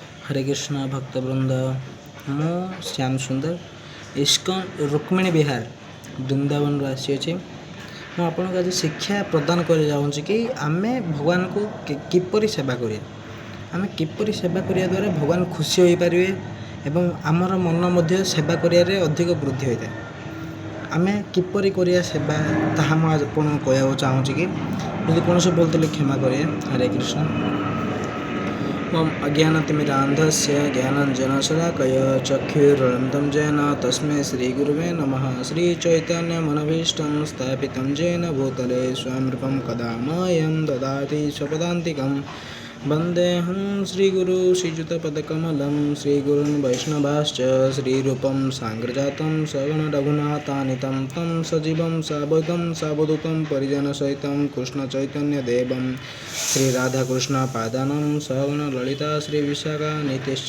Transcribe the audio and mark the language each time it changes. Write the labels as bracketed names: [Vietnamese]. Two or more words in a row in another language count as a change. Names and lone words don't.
[Odia] ହରେ କୃଷ୍ଣ ଭକ୍ତବୃନ୍ଦ ମୁଁ ଶ୍ୟାମ ସୁନ୍ଦର ଇସ୍କନ ରୁକ୍ମିଣୀ ବିହାର ବୃନ୍ଦାବନ ଆସି ମୁଁ ଆପଣଙ୍କୁ ଆଜି ଶିକ୍ଷା ପ୍ରଦାନ କରି ଯାଉଛି କି ଆମେ ଭଗବାନଙ୍କୁ କିପରି ସେବା କରିବା, ଆମେ କିପରି ସେବା କରିବା ଦ୍ୱାରା ଭଗବାନ ଖୁସି ହୋଇପାରିବେ ଏବଂ ଆମର ମନ ମଧ୍ୟ ସେବା କରିବାରେ ଅଧିକ ବୃଦ୍ଧି ହୋଇଥାଏ। ଆମେ କିପରି କରିବା ସେବା ତାହା ମୁଁ ଆପଣଙ୍କୁ କହିବାକୁ ଚାହୁଁଛି କି ଯଦି କୌଣସି ବୋଲଥିଲେ କ୍ଷମା କରିବେ। ହରେ କୃଷ୍ଣ। [Sanskrit] मम अज्ञानतिमिरान्धस्य ज्ञानाञ्जनशलाकय चक्षुरुन्मिलितं येन तस्मै श्रीगुरुवे नमः। श्रीचैतन्यमनभीष्टं स्थापितं येन भूतले स्वयं रूपं कदा मह्यं ददाति स्वपदान्तिकं। वन्देऽहं श्रीगुरु श्रीयुतपदकमलं श्रीगुरून् वैष्णवाश्च श्रीरूपं साग्रजातं सगुणरघुनाथान्वितं तं सजीवं साद्वैतं सावधूतं परिजनसहितं कृष्णचैतन्यदेवं श्रीराधाकृष्णपादानं सगुणललिता श्रीविशाखान्वितश्च।